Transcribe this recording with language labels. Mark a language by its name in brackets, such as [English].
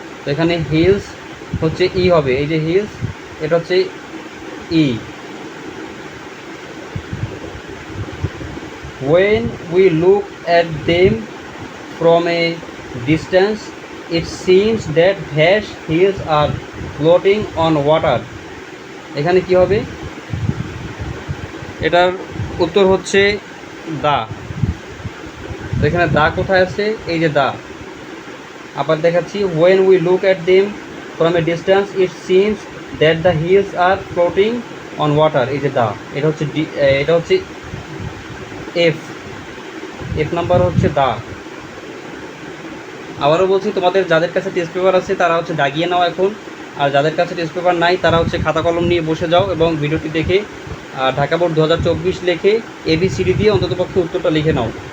[Bangla] তো এখানে হিলস হচ্ছে ই হবে, এই যে হিলস, এটা হচ্ছে ই। [English] When we look at them from a distance, it seems that dash hills are floating on water. [Bangla] এখানে কি হবে, এটার উত্তর হচ্ছে দা। এখানে দা কোথায় আছে, এই যে দা। আবার দেখাচ্ছি, [English] when we look at them from a distance, it seems that the hills are floating on water. [Bangla] এই যে দা, এটা হচ্ছে ডি, এটা হচ্ছে এফ নাম্বার হচ্ছে দা। আবারও বলছি, তোমাদের যাদের কাছে টেস্ট পেপার আছে তারা হচ্ছে দাগিয়ে নাও এখন, আর যাদের কাছে টেস্ট পেপার নাই তারা হচ্ছে খাতা কলম নিয়ে বসে যাও এবং ভিডিওটি দেখে ঢাকা বোর্ড 2024 লিখে ABCD দিয়ে অন্ততপক্ষে উত্তরটা লিখে নাও।